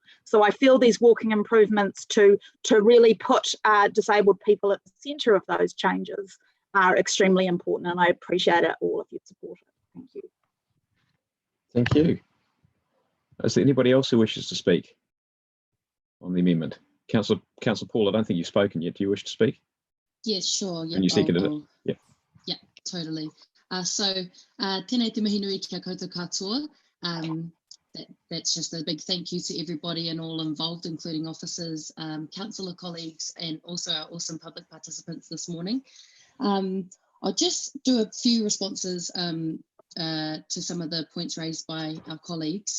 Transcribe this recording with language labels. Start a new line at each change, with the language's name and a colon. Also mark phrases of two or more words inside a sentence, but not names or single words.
English: So I feel these walking improvements to really put disabled people at the centre of those changes are extremely important, and I appreciate it, all of your support. Thank you. Thank you. Is there anybody else who wishes to speak on the amendment? Councillor Paul, I don't think you've spoken yet. Do you wish to speak? Yes, sure. And you seconded it? Yeah. Yeah, totally.
Māori: Tēnei te mihi nui kia koutou katoa.
English: That's just a big thank you to everybody and all involved, including officers, councillor colleagues, and also our awesome public participants this morning. I'll just do a few responses to some of the points raised by our colleagues.